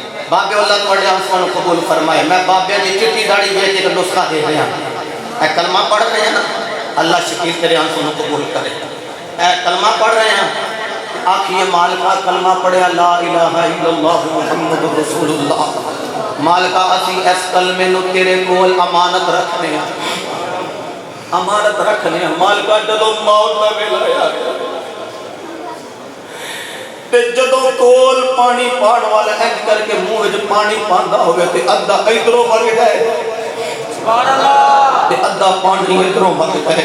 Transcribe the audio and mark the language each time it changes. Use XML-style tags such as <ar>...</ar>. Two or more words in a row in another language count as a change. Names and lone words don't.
<pa>بابے اللہ تہاڈے آنسوآں قبول فرمائے۔ میں بابے کی چٹی داڑھی ویچ ایک نسخہ دے رہا، اے کلمہ پڑھ رہے ہیں نا، اللہ شکیل تیرے آنسوؤں قبول کرے. اے کلمہ پڑھ رہے ہیں، آکھیے مالکا کلمہ پڑھیا</pa> <ar>لا إله إلا الله محمد رسول الله.</ar> <pa>مالکا اسی اس کلمے نوں تیرے کول امانت رکھنے ہیں، امانت رکھنے ہیں. مالکا جدوں موت کا ویلا آ گیا تے جدوں کول پانی پان والا انج کرکے منہ وچ پانی پاندا ہووے تے ادھا ادھروں وگ جائے,</pa> <ar>سبحان الله,</ar> <pa>تے ادھا پانی ادھروں وگ جائے.</pa>